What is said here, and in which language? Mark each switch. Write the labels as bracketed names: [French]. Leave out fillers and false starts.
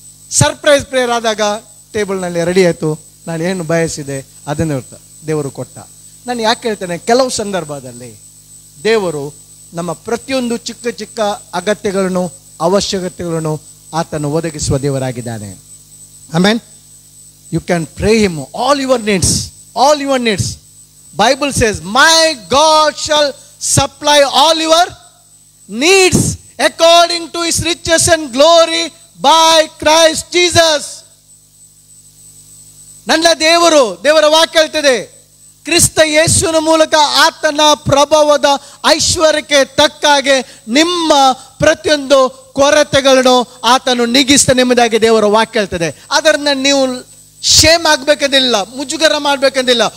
[Kannada] Surprise prayer ಆದಾಗ ಟೇಬಲ್ನಲ್ಲಿ ready ಆಯಿತು. ನಾನು ಏನು ಬಯಸಿದೆ ಅದನ್ನು ದೇವರು ಕೊಟ್ಟ. ನಾನು ಯಾಕೆ ಹೇಳ್ತೇನೆ, ಕೆಲವು ಸಂದರ್ಭದಲ್ಲಿ ದೇವರು ನಮ್ಮ ಪ್ರತಿಯೊಂದು ಚಿಕ್ಕ ಚಿಕ್ಕ ಅಗತ್ಯಗಳನ್ನು, ಅವಶ್ಯಕತೆಗಳನ್ನು ಆತನು ಒದಗಿಸುವ ದೇವರಾಗಿದ್ದಾನೆ. Amen. [English] You can pray him all your needs, all your needs. Bible says, my God shall supply all your needs according to his riches and glory by Christ Jesus. [Kannada] ನನ್ನ ದೇವರ ವಾಕ್ಯ ಹೇಳ್ತದೆ, ಕ್ರಿಸ್ತ ಯೇಸುವಿನ ಮೂಲಕ ಆತನ ಪ್ರಭಾವದ ಐಶ್ವರ್ಯಕ್ಕೆ ತಕ್ಕಾಗೆ ನಿಮ್ಮ ಪ್ರತಿಯೊಂದು ಕೊರತೆಗಳನ್ನು ಆತನು ನೀಗಿಸ್ತಾನೆ ಎಂಬುದಾಗಿ ದೇವರ ವಾಕ್ಯ ಹೇಳ್ತದೆ. ಅದರಿಂದ ನೀವು ಶೇಮ್ ಆಗ್ಬೇಕಂದಿಲ್ಲ, ಮುಜುಗರ ಮಾಡ್ಬೇಕಂದಿಲ್ಲ.